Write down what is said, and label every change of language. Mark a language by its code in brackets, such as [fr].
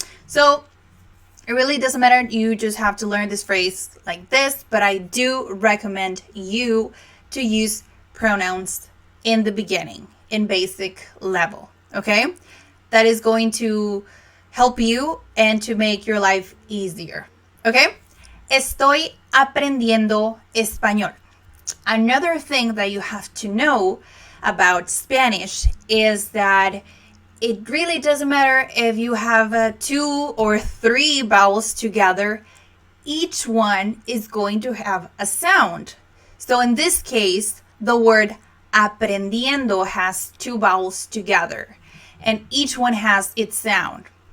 [en] So it really doesn't matter. You just have to learn this phrase like this, but I do recommend you to use pronouns in the beginning, in basic level, okay? That is going to help you and to make your life easier, okay? [es] Estoy aprendiendo español. [en] Another thing that you have to know about Spanish is that it really doesn't matter if you have 2 or 3 vowels together. Each one is going to have a sound. So in this case, the word aprendiendo has 2 vowels together, and each one has its sound.